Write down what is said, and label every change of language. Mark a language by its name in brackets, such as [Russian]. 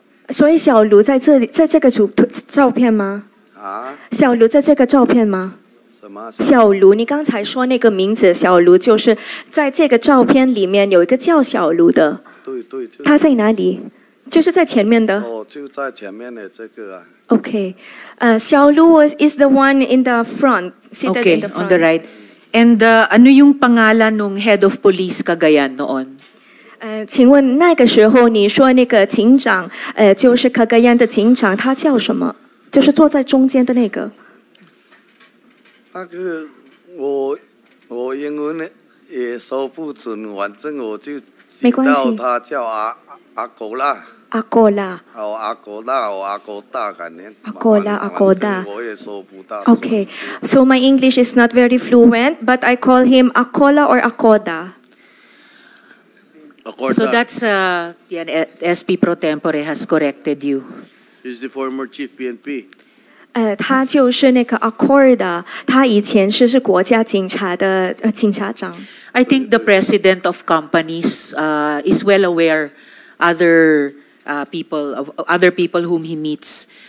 [Chinese] 所以小卢在这里，在这个照片吗？啊？小卢在这个照片吗？什么？小卢，你刚才说那个名字小卢，就是在这个照片里面有一个叫小卢的。对。他在哪里？就是在前面的。哦，就在前面的这个啊。 [English] Okay, Xiao Lu is the one in the front, seated in the front. On the right. And [Filipino] ano yung pangalan ng [English] head of police Cagayan noon? [Chinese] 请问那个时候你说那个警长，就是 Cagayan 的警长，他叫什么？就是坐在中间的那个。那个我英也说不准，反正我就知没关系道他叫阿狗啦，阿哥啦。阿狗啦，阿狗大感觉。阿狗啦阿狗大反正我也说不到。 [English] Okay, so my English is not very fluent, but I call him Akola or Akoda. Acorda. So that's, SP Pro Tempore has corrected you. He's the former chief PNP. [Chinese] 他就是那个 Acorda，他以前是国家警察的警察长。 [English] I think the president of companies is well aware other people whom he meets.